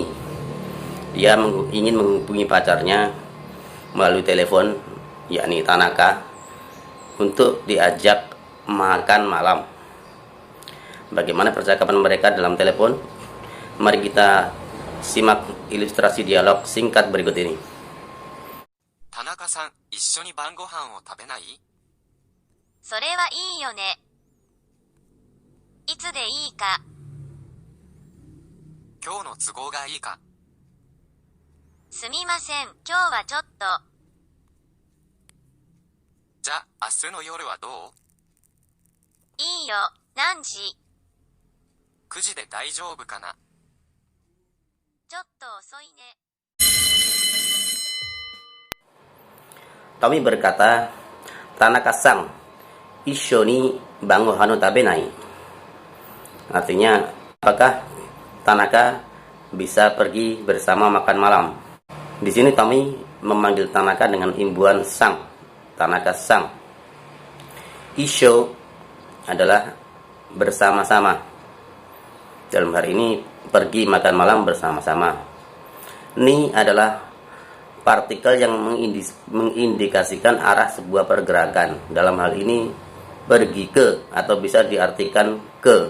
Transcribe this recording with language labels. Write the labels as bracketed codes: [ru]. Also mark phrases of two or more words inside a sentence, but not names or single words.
[id] Dia ingin menghubungi pacarnya melalui telepon, yakni Tanaka, untuk diajak makan malam. Bagaimana percakapan mereka dalam telepon? Mari kita simak ilustrasi dialog singkat berikut ini. [ja] Tanaka-san, 一緒に晩ご飯を食べない? それはいいよね。いつでいいか。今日の都合がいいか? すみません、今日はちょっと。じゃあ、明日の夜はどう? いいよ、何時? 9時で大丈夫かな? ちょっと遅いね。 [id] Tommy berkata, [ja] 田中さん、一緒に晩ご飯を食べない. [id] Artinya, apakah Tanaka bisa pergi bersama makan malam? Di sini Tommy memanggil Tanaka dengan imbuhan sang. Tanaka-san. Issho adalah bersama-sama. Dalam hari ini pergi makan malam bersama-sama. Ni adalah partikel yang mengindikasikan arah sebuah pergerakan. Dalam hal ini pergi ke atau bisa diartikan ke.